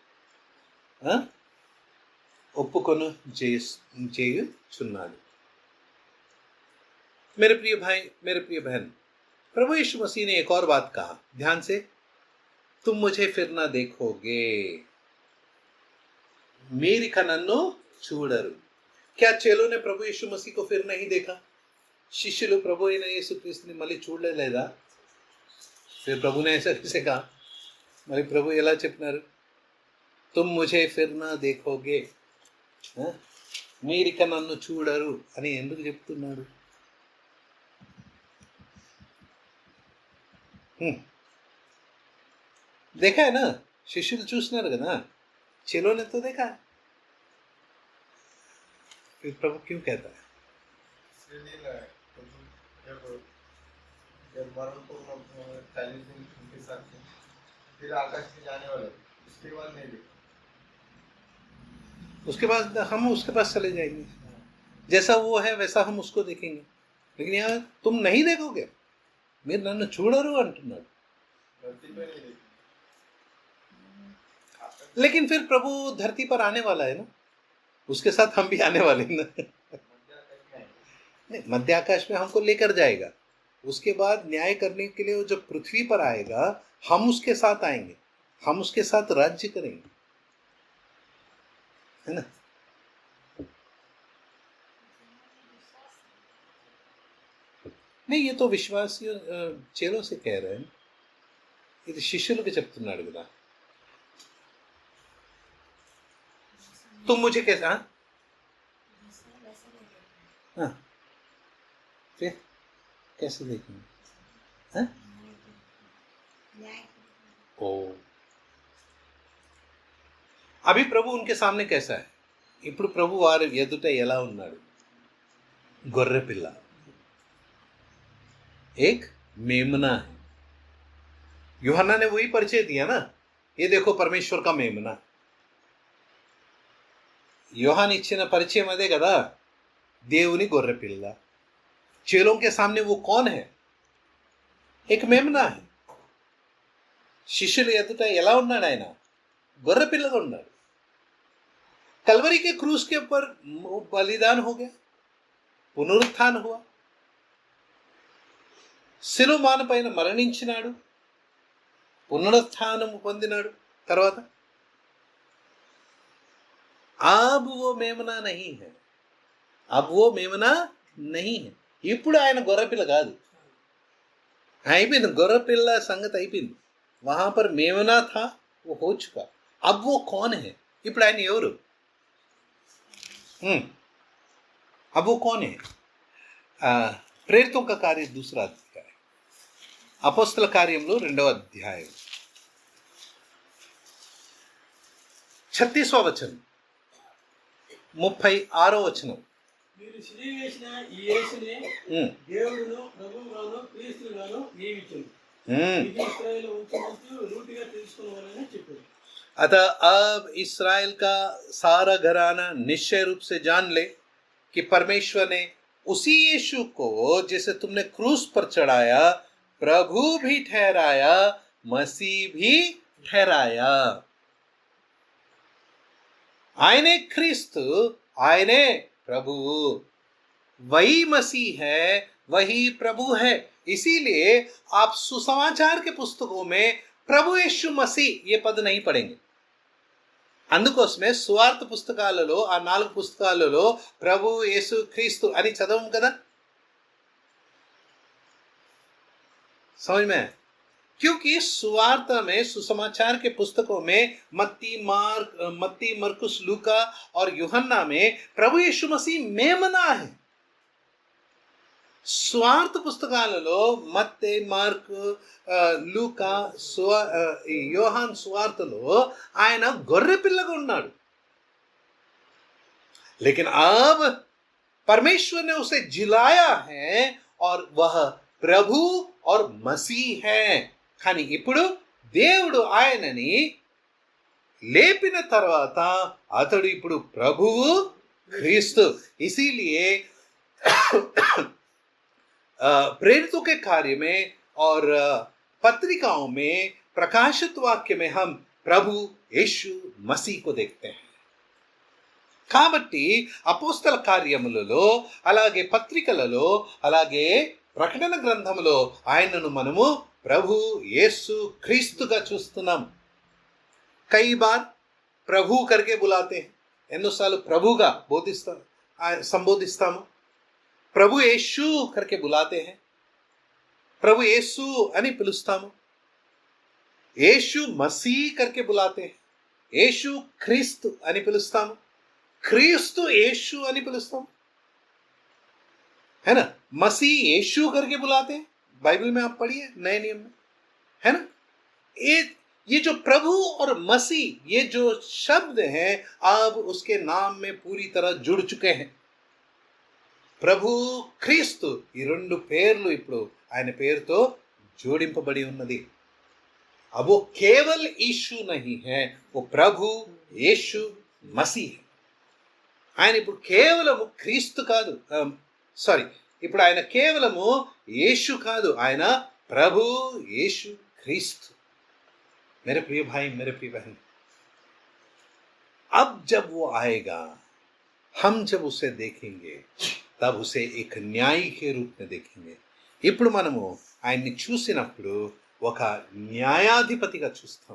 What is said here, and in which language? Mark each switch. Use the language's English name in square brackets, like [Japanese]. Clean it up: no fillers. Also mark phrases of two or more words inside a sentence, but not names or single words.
[Telugu] ఒప్పుకొను చేయుచున్నాడు. [Hindi] मेरे प्रिय भाई, मेरे प्रिय बहन, प्रभु यीशु मसीह ने एक और बात कहा, ध्यान से, तुम मुझे फिर ना देखोगे, [Telugu] మీరు నన్ను చూడరు. [Hindi] क्या चेलों ने प्रभु यीशु मसीह को फिर नहीं देखा? [Telugu] శిష్యులు ప్రభు అయిన యేసుక్రీస్తుని మళ్ళీ చూడలేదా? [Hindi] फिर प्रभु ने ऐसा कैसे कहा? [Telugu] మరి ప్రభు ఎలా చెప్పినారు? [Hindi] तुम मुझे फिर ना देखोगे, [Telugu] మీరిక నన్ను చూడరు అని ఎందుకు చెప్తున్నారు? [Hindi] देखा है ना, [Telugu] शिष्युలు చూస్తున్నారు కదా, [Hindi] चेलों ने तो देखा. फिर प्रभु क्यों कहता है? जब मरण को 40 दिन उनके साथ थे, फिर आकाश में जाने वाले, उसके बाद नहीं देखा. उसके बाद हम उसके पास चले जाएंगे, जैसा वो है वैसा हम उसको देखेंगे. लेकिन यहाँ तुम नहीं देखोगे, [Telugu] మీరు నన్ను చూడరు అంటున్నాడు. [Hindi] लेकिन फिर प्रभु धरती पर आने वाला है ना, उसके साथ हम भी आने वाले हैं ना. नहीं, मध्य आकाश में हमको लेकर जाएगा. उसके बाद न्याय करने के लिए वो जब पृथ्वी पर आएगा हम उसके साथ आएंगे, हम उसके साथ राज्य करेंगे, है ना. नहीं, ये तो विश्वासी चेलों से कह रहे हैं, [Telugu] ఇది శిష్యులకు చెప్తున్నాడు కదా. [Hindi] तुम मुझे कैसा? हाँ, फिर कैसे देखेंगे? हाँ? ओ, अभी प्रभु उनके सामने कैसा है? [Telugu] ఇప్పుడు ప్రభు వారి ఎదుట ఎలా ఉన్నాడు? గొర్రె పిల్ల, [Hindi] एक मेमना है. यूहन्ना ने वही परिचय दिया ना, ये देखो परमेश्वर का मेमना. [Telugu] యోహాన్ ఇచ్చిన పరిచయం అదే కదా, దేవుని గొర్రె పిల్ల. [Hindi] चेलों के सामने वो कौन है? एक मेमना है. [Telugu] శిష్యుల ఎదుట ఎలా ఉన్నాడు ఆయన? గొర్రె పిల్లగా ఉన్నాడు. [Hindi] कलवरी के क्रूस के ऊपर बलिदान हो गया, పునరుత్థానం हुआ, [Telugu] శిలువ పైన మరణించినాడు, పునరుత్థానం పొందినాడు. [Hindi] తర్వాత अब वो मेमना नहीं है, अब वो मेमना नहीं है. [Telugu] ఇప్పుడు ఆయన గొర్రెపిల్ల కాదు. అయిపోయింది, గొర్రెపిల్ల సంగతి అయిపోయింది. [Hindi] वहां पर मेमना था, वो हो चुका. अब वो कौन है? [Telugu] ఇప్పుడు ఆయన ఎవరు? [Hindi] अब वो कौन है? ప్రేరితों का कार्य दूसरा अध्याय, [Telugu] అపోస్తల కార్యములు 2వ అధ్యాయం 36వ వచనం, 36వ వచనం. మీరు సిలువ వేసిన ఈ యేసునే దేవుడును ప్రభువుగాను క్రీస్తుగాను నియమించును. ఇది ఇశ్రాయేలు వంశమంతా రూటిగా తెలుసుకోవాలని చెప్పారు. [Hindi] अतः अब इस्राएल का सारा घराना निश्चय रूप से जान ले कि परमेश्वर ने उसी यीशु को जिसे तुमने क्रूस पर चढ़ाया प्रभु भी ठहराया, मसीह भी ठहराया. [Telugu] ఆయనే క్రీస్తు, ఆయనే ప్రభు, [Hindi] वही मसीह है, वही प्रभु है. इसीलिए आप सुसमाचार के पुस्तकों में प्रभु यीशु मसीह ये पद नहीं पढ़ेंगे. [Telugu] అందుకోసమే సువార్త పుస్తకాలలో, ఆ 4 పుస్తకాలలో ప్రభు యేసు క్రీస్తు అని చదవం కదా. [Hindi] समझ में? क्योंकि सुवार्त में, सुसमाचार के पुस्तकों में मत्ती, मरकुस, लूका और यूहन्ना में प्रभु यीशु मसीह मेमना है. [Telugu] స్వార్థ పుస్తకాలలో మత్తయి, మార్కు, లూకా, యోహాన్ స్వార్థలో ఆయన గొర్రె పిల్లగా ఉన్నాడు. [Hindi] लेकिन अब परमेश्वर ने उसे जिलाया है और वह ప్రభు और मसीह है. [Telugu] కానీ ఇప్పుడు దేవుడు ఆయనని లేపిన తర్వాత అతడు ఇప్పుడు ప్రభువు క్రీస్తు. [Hindi] इसीलिए प्रेरितों के कार्य में और पत्रिकाओं में, प्रकाशित वाक्य में हम प्रभु यीशु मसीह को देखते हैं. [Telugu] కాబట్టి అపోస్తల కార్యములలో, అలాగే పత్రికలలో, అలాగే ప్రకటన గ్రంథములో ఆయనను మనము ప్రభు యేసు క్రీస్తుగా చూస్తున్నాం. [Hindi] कई बार प्रभु करके बुलाते हैं. [Telugu] ఎన్నోసార్లు ప్రభుగా సంబోధిస్తాము. [Hindi] ప్రభు యేసు करके बुलाते हैं, [Telugu] ప్రభు యేసు అని పిలుస్తాము. [Hindi] యేసు మసీహ్ करके बुलाते हैं, [Telugu] యేసు క్రీస్తు అని పిలుస్తాము. క్రీస్తు యేసు అని పిలుస్తాము, [Hindi] है ना. मसीह यीशु करके बुलाते हैं, बाइबल में आप पढ़िए, नए नियम में, है ना. ये जो प्रभु और मसीह, ये जो शब्द हैं, अब उसके नाम में पूरी तरह जुड़ चुके हैं. [Telugu] ప్రభు క్రీస్తు, ఈ 2 పేర్లు ఇప్పుడు ఆయన పేరుతో జోడింపబడి ఉన్నది. [Hindi] अब वो केवल यीशु नहीं है, वो प्रभु यीशु मसीह है. [Telugu] ఆయన ఇప్పుడు కేవలము క్రీస్తు కాదు, ఇప్పుడు ఆయన కేవలము యేసు కాదు, ఆయన ప్రభు యేసు క్రీస్తు. [Hindi] मेरे प्रिय भाई, मेरे प्रिय बहन, अब जब वो आएगा, हम जब उसे देखेंगे, तब उसे एक न्यायी के रूप में देखेंगे. [Telugu] ఇప్పుడు మనము ఆయన్ని చూసినప్పుడు ఒక న్యాయాధిపతిగా చూస్తాం.